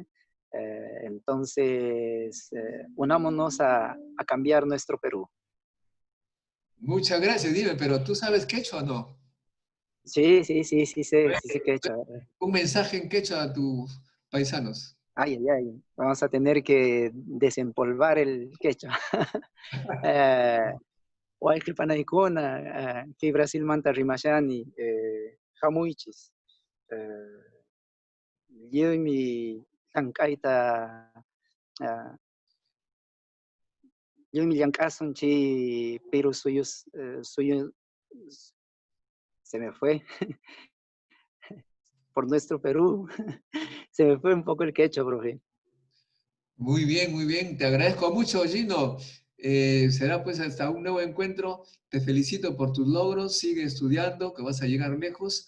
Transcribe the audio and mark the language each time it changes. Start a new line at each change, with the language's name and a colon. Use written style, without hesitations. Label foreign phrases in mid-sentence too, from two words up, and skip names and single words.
Spanish: Entonces, unámonos a cambiar nuestro Perú. Muchas gracias, dime, pero ¿tú sabes quechua o no? Sí, sí sé que he hecho. Un mensaje en quechua a tus paisanos. Ay, ay, ay. Vamos a tener que desempolvar el quechua.
Quechua: Waikli panaykuna, kay Brasilmanta rimashani, hamuichis. Lliwmi llank'ayta, lliwmi llank'asunchik Perú suyu,
Spanish: se me fue, por nuestro Perú. Se me fue un poco el quechua, profe. Muy bien, muy bien. Te agradezco mucho, Gino. Será pues hasta un nuevo encuentro. Te felicito por tus logros. Sigue estudiando, que vas a llegar lejos.